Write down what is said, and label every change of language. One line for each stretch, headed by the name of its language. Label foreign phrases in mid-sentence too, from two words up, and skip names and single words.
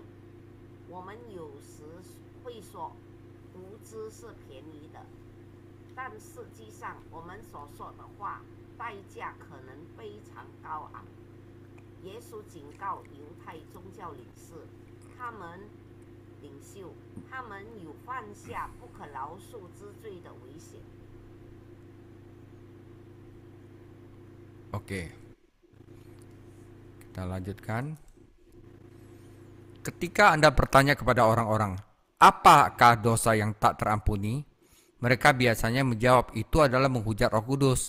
Chinese: 我们有时会说无知是便宜的，但实际上我们所说的话代价可能非常高昂。耶稣警告犹太宗教领袖，他们有犯下不可饶恕之罪的危险。
Indonesian: Oke, kita lanjutkan. Ketika Anda bertanya kepada orang-orang, apakah dosa yang tak terampuni? Mereka biasanya menjawab, itu adalah menghujat Roh Kudus.